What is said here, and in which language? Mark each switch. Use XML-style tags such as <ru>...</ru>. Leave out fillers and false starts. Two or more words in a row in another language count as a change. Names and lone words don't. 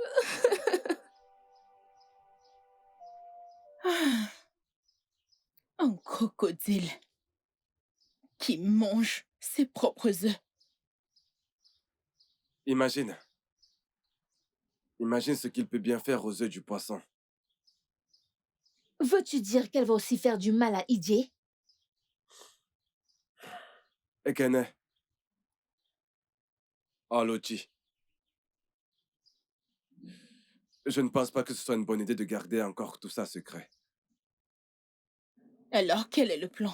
<fr>Un crocodile qui mange ses propres œufs. Imagine. Imagine ce qu'il peut bien faire aux œufs du poisson. Veux-tu dire qu'elle va aussi faire du mal à Ije? Ekene. Olochi. Je ne pense pas que ce soit une bonne idée de garder encore tout ça secret. Alors, quel est le plan?</fr>